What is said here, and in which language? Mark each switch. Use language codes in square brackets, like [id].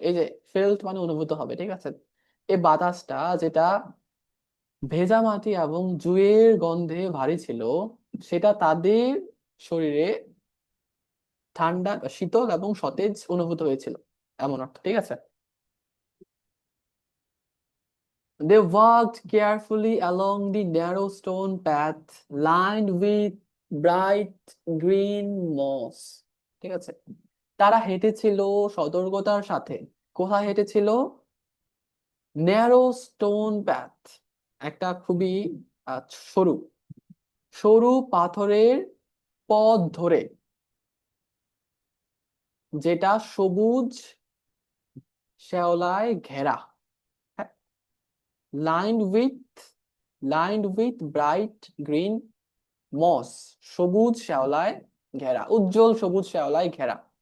[bn] এই যে ফেল্ট মানে অনুভূত হবে, ঠিক আছে? এই বাতাসটা যেটা ভেজা মাটি এবং জুয়ের গন্ধে ভারী ছিল, সেটা তাদের শরীরে ঠান্ডা, শীতল এবং সতেজ অনুভূত হয়েছিল, এমন অর্থ, ঠিক আছে? [en] They walked carefully along the narrow stone path lined with bright green moss, [bn] ঠিক আছে? তারা হেঁটেছিল সতর্কতার সাথে। কোথায় হেঁটেছিল? [en] narrow stone path, [bn] একটা খুবই আহ, সরু সরু পাথরের পথ ধরে, যেটা সবুজ শ্যাওলায় ঘেরা, [en] lined with lined with bright green moss, [bn] সবুজ শ্যাওলায় ঘেরা, উজ্জ্বল সবুজ শ্যাওলায় ঘেরা।